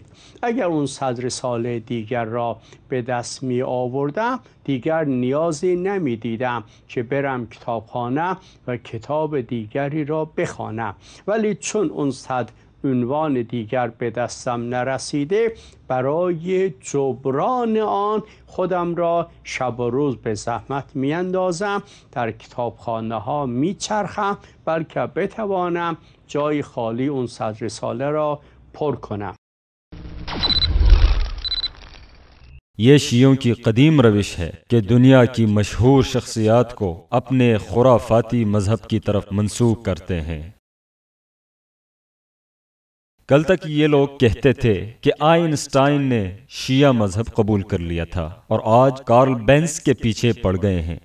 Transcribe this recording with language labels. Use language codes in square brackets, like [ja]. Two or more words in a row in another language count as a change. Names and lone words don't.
[fa] اگر اون 100 رساله دیگر را به دست می آوردم دیگر نیازی نمی دیدم که برم کتابخانه و کتاب دیگری را بخوانم، ولی چون اون 100 عنوان دیگر به دستم نرسیده، برای جبران آن خودم را شب و روز به زحمت می اندازم، در کتابخانه ها می چرخم بلکه بتوانم جای خالی اون 100 رساله را پر کنم. [ur] یہ شیعوں کی قدیم روش ہے کہ دنیا کی مشہور شخصیات کو اپنے خرافاتی مذہب کی طرف منسوب کرتے ہیں۔ کل تک یہ لوگ کہتے تھے کہ آئنسٹائن نے شیعہ مذہب قبول کر لیا تھا اور آج کارل بینز کے پیچھے پڑ گئے ہیں۔